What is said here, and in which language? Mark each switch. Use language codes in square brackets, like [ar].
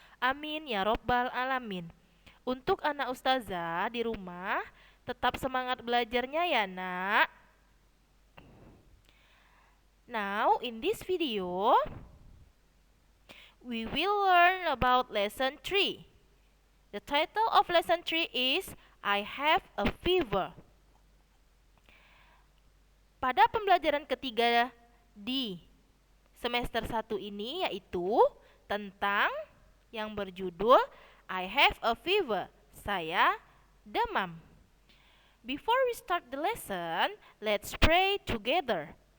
[id] Amin ya Robbal 'Alamin. Untuk anak ustazah di rumah, tetap semangat belajarnya ya, Nak. [en] Now, in this video, we will learn about lesson 3. The title of lesson 3 is I have a fever. [id] Pada pembelajaran ketiga di semester 1 ini yaitu tentang yang berjudul I have a fever. Saya demam. [en] Before we start the lesson, let's pray together.